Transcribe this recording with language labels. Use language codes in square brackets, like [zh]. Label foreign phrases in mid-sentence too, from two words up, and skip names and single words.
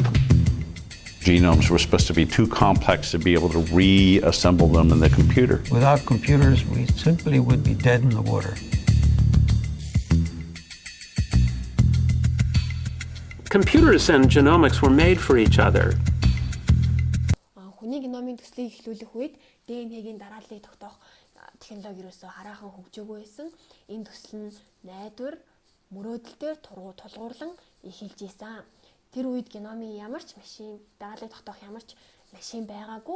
[en] Genomes were supposed to be too complex to be able to reassemble them in the computer. Without computers, we simply would be dead in the water. Computers and genomics were made for each other. [mn] Хүний геномын төслийг эхлүүлэх үед ДНХ-гийн дарааллыг тогтоох технологи ерөөсөө хараахан хөгжөөгүй байсан. Энэ төсөл нь найдвар, мөрөөдөлтөөр тулгуурлан эхэлж ийсэн. Тэр үед геномын ямар ч машин, дарааллыг тогтоох ямар ч машин байгаагүй.